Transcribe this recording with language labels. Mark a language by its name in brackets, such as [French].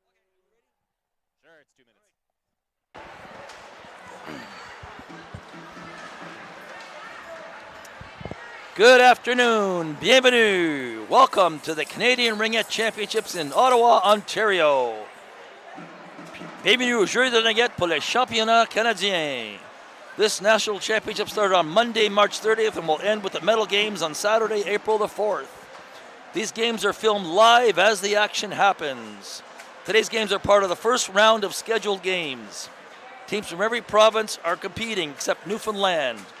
[English] Okay, are you ready? Sure, it's 2 minutes. Good afternoon, [French] bienvenue. [English] Welcome to the Canadian Ringette Championships in Ottawa, Ontario. [French] Bienvenue au jeu de Ringette pour le Championnat Canadien. [English] This national championship started on Monday, March 30th and will end with the medal games on Saturday, April the 4th. These games are filmed live as the action happens. Today's games are part of the first round of scheduled games. Teams from every province are competing except Newfoundland.